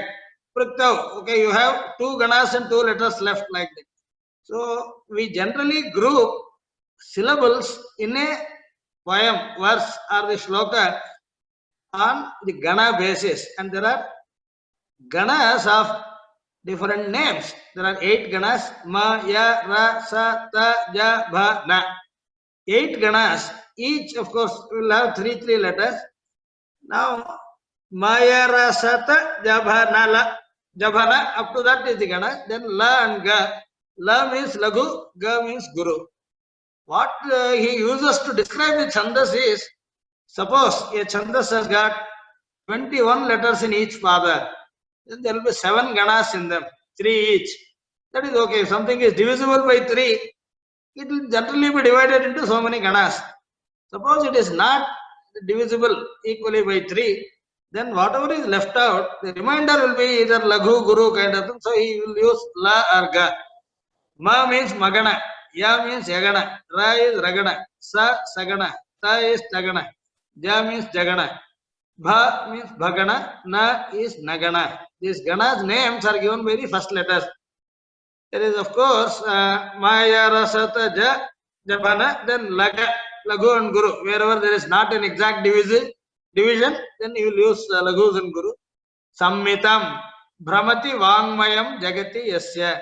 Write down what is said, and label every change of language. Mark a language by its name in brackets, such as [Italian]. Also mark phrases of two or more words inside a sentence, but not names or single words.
[English] Priktau, okay, you have two ganas and two letters left like that. So we generally group syllables in a poem, verse or the shloka on the gana basis, and there are ganas of different names. There are 8 ganas: ma, ya, ra, sa, ta, ja, bha, na. 8 ganas. Each, of course, will have three letters. Now, ma, ya, ra, sa, ta, ja, bha, na, la. Jabhana, up to that is the gana. Then la and ga. La means lagu, ga means guru. What he uses to describe the chandas is, suppose a chandas has got 21 letters in each pada, then there will be 7 ganas in them, 3 each. That is okay. If something is divisible by 3, it will generally be divided into so many ganas. Suppose it is not divisible equally by 3, then whatever is left out, the remainder will be either laghu, guru kind of thing. So he will use la or ga. Ma means magana, ya means yagana, ra is ragana, sa sagana, ta is tagana, ja means jagana, bha means bhagana, na is nagana. These ganas names are given by the first letters. There is, of course, maya, rasata, ja, jabana, then laga, lagu and guru. Wherever there is not an exact division, then you will use lagus and guru. [Sanskrit] Sammitam, Brahmati Vangmayam Jagati Yasya.